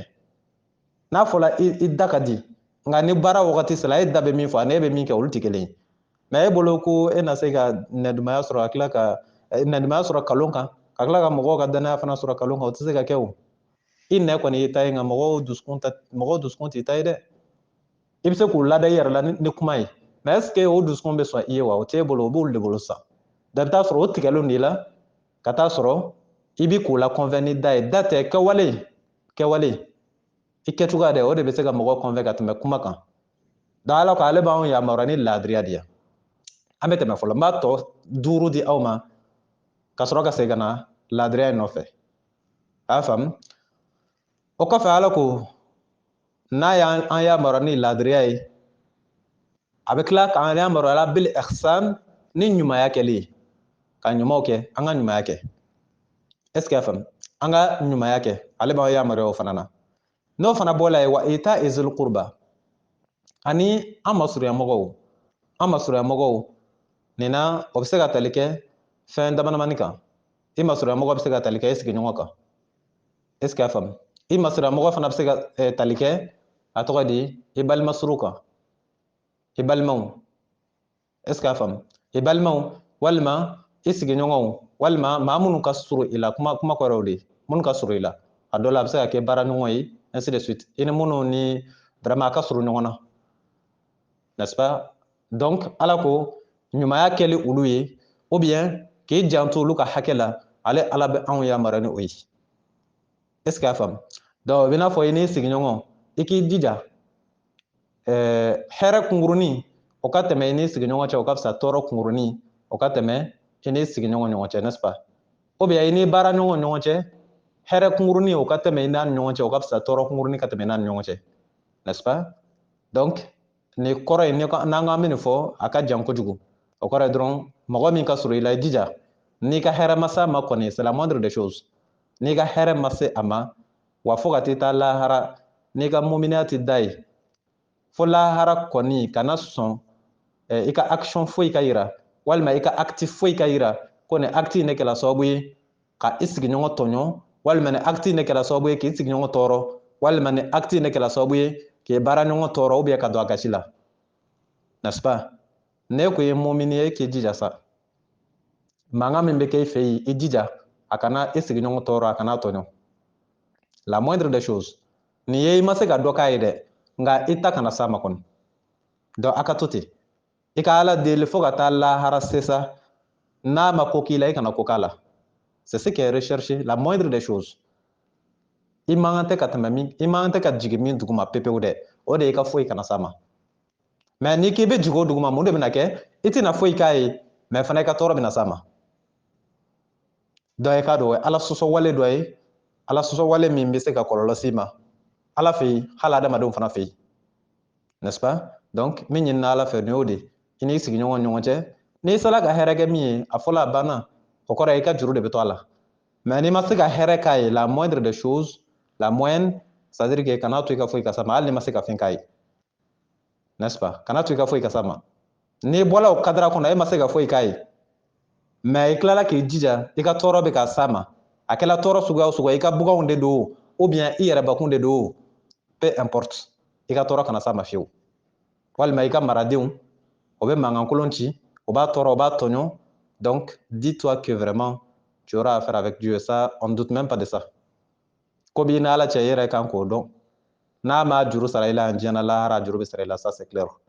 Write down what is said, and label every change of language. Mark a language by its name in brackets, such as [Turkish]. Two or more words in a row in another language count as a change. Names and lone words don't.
[Bambara] N'a fɔla i da ka di nka ni baara wagati sera e da bɛ min fɔ ani e bɛ min kɛ olu tɛ kelen ye. Mais e bolo ko e na se ka nɛdumaya sɔrɔ ka tila ka nɛdumaya sɔrɔ kalon kan ka tila ka mɔgɔw ka danaya fana sɔrɔ kalon kan o tɛ se ka kɛ o. I nɛ kɔni y'i ta ye nka mɔgɔw dusukun t'i ta ye dɛ. I bɛ se k'u lada i yɛrɛ la ni kuma ye mais [French] est ce que [Bambara] o dusukun bɛ sɔn i ye wa o t'e bolo o b'olu de bolo sa. Donc i bɛ taa sɔrɔ o tigɛlen de la ka taa sɔrɔ i bɛ k'u la convainc ni da ye da tɛ kɛwale i kɛcogoya dɛ o de bɛ se ka mɔgɔw convainc ka tɛmɛ kuma kan. Donc ala ko ale b'anw yamaruya ni laadiriya de ye. An bɛ tɛmɛ fɔlɔ n b'a tɔ 5 di aw ma ka sɔrɔ ka segin ka na laadiriya in nɔfɛ. A y'a faamu? O kɔfɛ ala ko n'a y'an yamaruya ni laadiriya ye a bɛ tila k'an yamaruya [Arabic] بالإحسان [Bambara] ni ɲumanya kɛli ye ka ɲumanw kɛ an ka ɲumanya kɛ. [French] Est ce que [Bambara] y'a faamu? An ka ɲumanya kɛ ale b'aw yamaruya o fana na. N'o fana bɔla yen wa [Arabic] إيتاء ذي القربى [Bambara] ani an masurunya mɔgɔw nin na o bɛ se ka tali kɛ fɛn damadamani kan. I masurunya mɔgɔ bɛ se ka tali kɛ i sigiɲɔgɔn kan. [French] Est ce que [Bambara] y'a faamu? I masurunya mɔgɔ fana bɛ se ka tali kɛ a tɔgɔ di i balimasuru kan. I balimaw. [French] Est ce que [Bambara] y'a faamu? I balimaw walima i sigiɲɔgɔnw walima maa minnu ka surun i la kuma kɔrɔ o de ye minnu ka surun i la a dɔ la a bɛ se ka kɛ baaraɲɔgɔn ye [French] ainsi de suite [Bambara] i ni minnu ni vraiment a ka surun ɲɔgɔn na. [French] N'est-ce pas? [Bambara] Donc ala ko ɲumanya kɛli olu ye [French] ou bien [Bambara] k'i janto olu ka hakɛ la ale ala bɛ anw yamaruya ni o ye. [French] Est ce que [Bambara] y'a faamu? Donc o bɛ n'a fɔ i n'i sigiɲɔgɔn i k'i jija hɛrɛ kunkurunin o ka tɛmɛ i n'i sigiɲɔgɔn cɛ o ka fisa tɔɔrɔ kunkurunin o ka tɛmɛ i n'i sigiɲɔgɔn ɲɔgɔn cɛ [French] n'est-ce pas? Ou bien [Bambara] i n'i baaraɲɔgɔn ɲɔgɔn cɛ hɛrɛ kunkurunin o ka tɛmɛ i n'a ni ɲɔgɔn cɛ o ka fisa tɔɔrɔ kunkurunin ka tɛmɛ i n'a ni ɲɔgɔn cɛ [French] n'est-ce pas? [Bambara] Donc nin kɔrɔ ye n'an k'an bɛ nin fɔ a ka jan kojugu o kɔrɔ ye dɔrɔn mɔgɔ min ka surun i la i jija n'i ka hɛrɛ ma se a ma kɔni [French] c'est la moindre des choses [Bambara] n'i ka hɛrɛ ma se a ma wa fo ka t'i taa lahara n'i ka muminiya tɛ da ye fo lahara kɔni kana sɔn i ka action foyi ka yira walima i ka acte foyi ka yira ko nin acte in de kɛra sababu ye ka i sigiɲɔgɔn tɔɲɔ walima nin acte in de kɛra sababu ye k'i sigiɲɔgɔn tɔɔrɔ walima nin acte in de kɛra sababu ye k'i baaraɲɔgɔn tɔɔrɔ [French] ou bien [Bambara] ka don a gasi la [French] n'est-ce pas? [Bambara] Ne ko ye mumini ye k'i jija sa mankan min bɛ kɛ i fɛ yen i jija a kana i sigiɲɔgɔn tɔɔrɔ a kana tɔɲɔ [French] la moindre des choses [Bambara] nin ye i ma se ka dɔ k'a ye dɛ nka i ta kana s'a ma kɔni donc a ka to ten i ka ala deli fo ka taa lahara sesa n'a ma ko k'i la i kana ko k'a la [French] c'est ce qui est recherché la moindre des choses [Bambara] i man kan tɛ ka tɛmɛ min i man kan tɛ ka jigin min duguma pepewu dɛ o de i ka foyi kana s'a ma mais n'i k'i bɛ jigin o duguma mun de bɛna kɛ i tɛna foyi k'a ye mais fana i ka tɔɔrɔ bɛna s'a ma donc i k'a dɔn o ye ala sɔsɔ wale dɔ ye ala sɔsɔ wale min bɛ se ka kɔlɔlɔ s'i ma ala fɛ yen hali adamadenw fana fɛ yen [French] n'est-ce pas [Bambara] donc min ɲinina ala fɛ nin y'o de i n'i sigiɲɔgɔn ɲɔgɔn cɛ n'i sera ka hɛrɛ kɛ min ye a fɔla a banna o kɔrɔ ye i ka juru de bɛ to a la mais n'i ma se ka hɛrɛ k'a ye [French] la moindre des choses la moyenne c'est à dire que [Bambara] kana to i ka foyi ka s'a ma hali n'i ma se ka fɛn k'a ye [French] n'est-ce pas [Bambara] kana to i ka foyi ka s'a ma n'i bɔla o kadira kɔnɔ e ma se ka foyi k'a ye mais i tilala k'i jija i ka tɔɔrɔ bɛ ka s'a ma a kɛla tɔɔrɔ suguya o suguya i ka buganw de don [French] ou bien [Bambara] i yɛrɛbakun de don [French] peu importe [Bambara] i ka tɔɔrɔ kana s'a ma fiyewu walima i ka maradenw o bɛ mankankolon ci o b'a tɔɔrɔ o b'a tɔɲɔ [French] donc dis-toi que vraiment tu auras affaire avec Dieu ça on ne doute même pas de ça [Bambara] ko b'i ni ala cɛ i yɛrɛ kan k'o dɔn n'a ma juru sara i la yan diɲɛna lahara juru bɛ sara i la [French] ça c'est clair